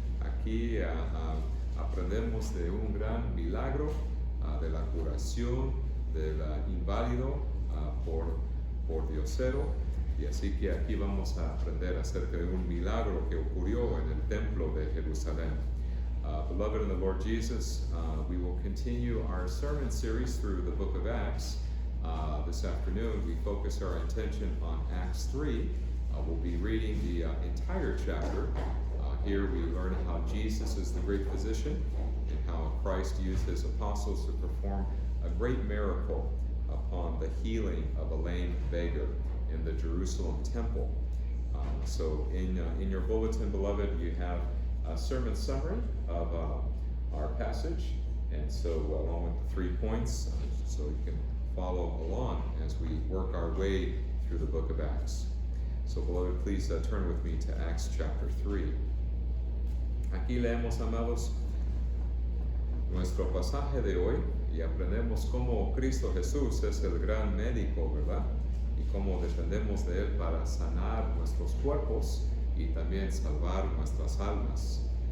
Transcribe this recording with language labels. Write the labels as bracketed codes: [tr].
[es] Aquí aprendemos de un gran milagro, de la curación del inválido por Diosero, y así que aquí vamos a aprender acerca de un milagro que ocurrió en el templo de Jerusalén. [en] Beloved in the Lord Jesus, we will continue our sermon series through the book of Acts. This afternoon, we focus our attention on Acts 3. We'll be reading the entire chapter. Here we learn how Jesus is the great physician and how Christ used his apostles to perform a great miracle upon the healing of a lame beggar in the Jerusalem temple. So in your bulletin, beloved, you have a sermon summary of our passage, and so along with the 3 points, so you can follow along as we work our way through the book of Acts. So, beloved, please turn with me to Acts chapter 3. [es] Aquí leemos, amados, nuestro pasaje de hoy y aprendemos cómo Cristo Jesús es el gran médico, ¿verdad? Y cómo dependemos de Él para sanar nuestros cuerpos y también salvar nuestras almas.